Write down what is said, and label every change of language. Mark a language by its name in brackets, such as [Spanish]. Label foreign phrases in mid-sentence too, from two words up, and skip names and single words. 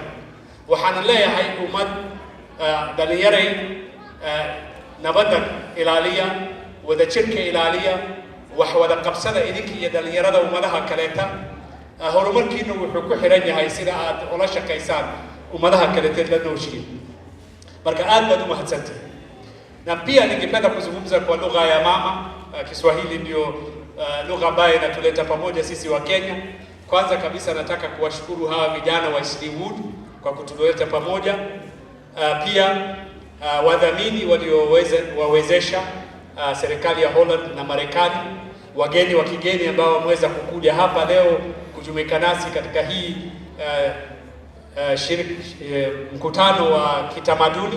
[Somali] Waxaan leeyahay ummad dhalinyaray nabadda ilaaliya, wada jirka ilaaliya, wax wada qabsada idinka iyo dhalinyarada ummadaha kaleeta. horumarkiina wuxuu ku xiran yahay sida aad ula shaqeysaan ummadaha kaleeta la nooshiin. Marka aad baad u mahadsantahay. [Swahili] Na pia ningependa kuzungumza kwa lugha ya mama. Kiswahili ndio lugha ambayo inatuleta pamoja sisi wa Kenya. Kwanza kabisa nataka kuwashukuru hawa vijana wa Eastleigh Wood kwa kutuleta pamoja. Pia wadhamini waliowezesha serikali ya Holland na Marekani wageni wa kigeni ambao wameweza kukuja hapa leo kujumuika nasi katika hii mkutano wa kitamaduni.